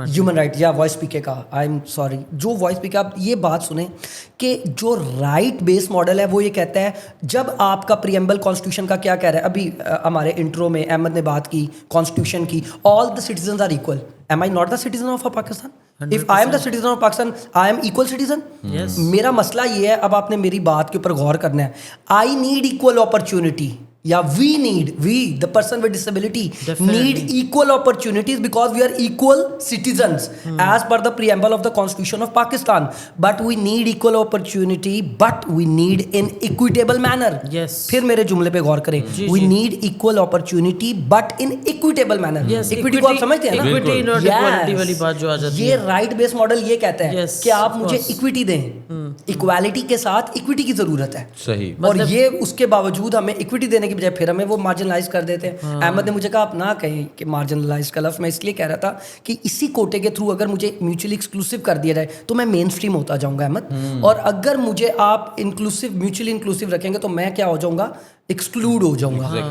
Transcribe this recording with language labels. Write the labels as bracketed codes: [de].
[ur] Human right یا voice پی کے کا, [en] I am sorry, [ur] جو وائس پی کے, آپ یہ بات سنیں کہ جو رائٹ بیس ماڈل ہے وہ یہ کہتا ہے, جب آپ کا پریمبل کانسٹیٹیوشن کا کیا کہہ رہا ہے, ابھی ہمارے انٹرو میں احمد نے بات کی کانسٹیٹیوشن کی, [en] All the citizens are equal. Am I not the citizen of Pakistan? 100%. If I am the citizen of Pakistan, I am equal citizen. Yes. [ur] میرا مسئلہ یہ ہے, اب آپ نے میری بات کے اوپر غور کرنا ہے, [en] I need equal opportunity. یا we the person with disability need equal opportunities because we are equal citizens as per the preamble of the Constitution of Pakistan. But we need equal opportunity, but we need in equitable manner. Yes. [ur] پھر میرے جملے پہ غور کریں, [en] we need equal opportunity but in equitable manner. Yes. [ur] Equity کو آپ سمجھتے ہیں نا, equity not equality والی بات جو آ جاتی ہے. یہ رائٹ بیس ماڈل یہ کہتا ہے کہ آپ مجھے equity دیں, equality کے ساتھ equity کی ضرورت ہے. صحیح. اور یہ اس کے باوجود ہمیں equity دینے کی بجائے پھر ہمیں وہ مارجنلائز کر دیتے ہیں. احمد نے مجھے کہا آپ نہ کہیں کہ مارجنلائز کا لفظ, میں اس لیے کہہ رہا تھا کہ اسی کوٹے کے تھرو اگر مجھے میوچولی ایکسکلوسیو کر دیا جائے تو میں مین اسٹریم ہوتا جاؤں گا احمد, اور اگر مجھے آپ انکلوسیو میوچولی انکلوسیو رکھیں گے تو میں کیا ہو جاؤں گا, ایکسکلوڈ ہو جاؤں گا.